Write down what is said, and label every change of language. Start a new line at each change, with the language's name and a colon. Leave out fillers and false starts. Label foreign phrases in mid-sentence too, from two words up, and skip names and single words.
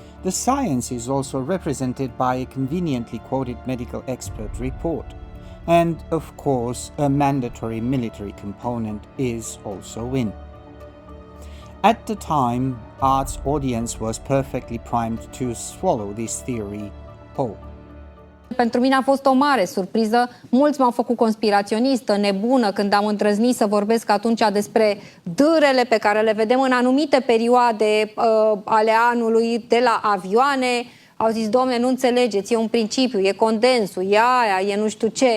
English: The science is also represented by a conveniently quoted medical expert report. And, of course, a mandatory military component is also in. At the time, art's audience was perfectly primed to swallow this theory whole.
Romanian: Pentru mine a fost o mare surpriză. Mulți m-au făcut conspiraționistă, nebună, când am îndrăznit să vorbesc atunci despre dârele pe care le vedem în anumite perioade ale anului de la avioane. Au zis, domne, nu înțelegeți, e un principiu, e condensul, e aia, e nu știu ce.